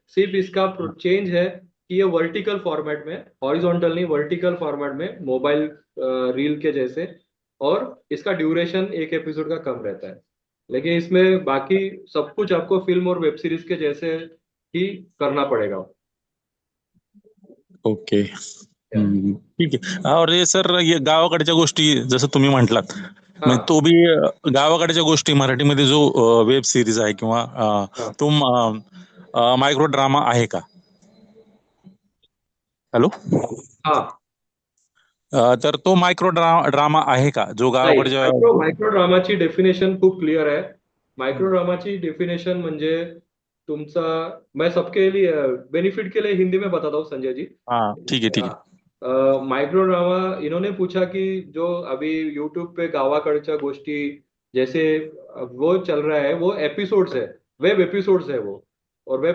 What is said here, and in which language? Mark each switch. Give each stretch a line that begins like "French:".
Hindi: सिर्फ इसका चेंज है कि ये वर्टिकल फॉर्मेट में, हॉरिजॉन्टल नहीं, वर्टिकल फॉर्मेट में, मोबाइल रील के जैसे। और इसका ड्यूरेशन एक एपिसोड का कम रहता है, लेकिन इसमें बाकी सब कुछ आपको फिल्म और वेब सीरीज के जैसे ही करना पड़ेगा।
Marathi: ओके. ठीक आहे. और हे सर, हे गावाकडच्या गोष्टी जसं तुम्ही म्हटलात, म्हणजे हाँ तो बी गावाकडच्या गोष्टी मराठीमध्ये जो वेब सिरीज आहे किंवा हाँ तो मायक्रो ड्रामा आहे का? हॅलो. हाँ. तर तो मायक्रो ड्रामा आहे का जो नाही, गावाकडच्या मायक्रो ड्रामाची डेफिनेशन खूप क्लिअर आहे. मायक्रो ड्रामाची डेफिनेशन म्हणजे तुमचा,
Hindi: मैं सबके लिए बेनिफिट के लिए हिंदी में बताता हूँ संजय जी. हाँ ठीक है ठीक है. माइक्रो ड्रामा इन्होंने पूछा कि जो अभी यूट्यूब पे गावाकडच्या गोष्टी जैसे वो चल रहा है, वो एपिसोड्स है, वेब एपिसोड्स है वो, और वेब